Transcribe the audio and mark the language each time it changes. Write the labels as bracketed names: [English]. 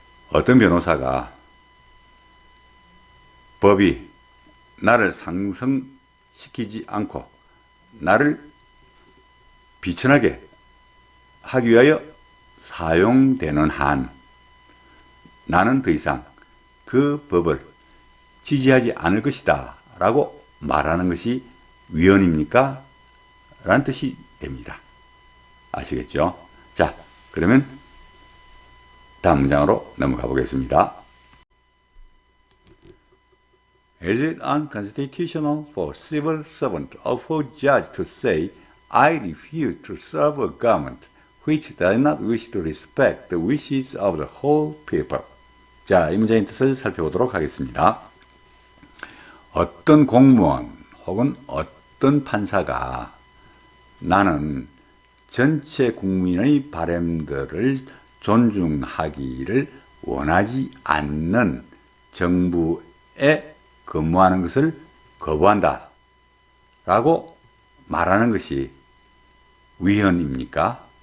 [Korean] 어떤 변호사가 법이 나를 상승시키지 않고 나를 비천하게 하기 위하여 사용되는 한, 나는 더 이상 그 법을 지지하지 않을 것이다 라고 말하는 것이 위헌입니까? 라는 뜻이 됩니다. 아시겠죠? 자, 그러면 다음 문장으로 넘어가 보겠습니다. [English] Is it unconstitutional for civil servant or for judge to say, I refuse to serve a government which does not wish to respect the wishes of the whole people? [Korean] 자, 이 문장의 뜻을 살펴보도록 하겠습니다. 어떤 공무원 혹은 어떤 판사가 나는 전체 국민의 바람들을 존중하기를 원하지 않는 정부에 근무하는 것을 거부한다 라고 말하는 것이 위헌입니까?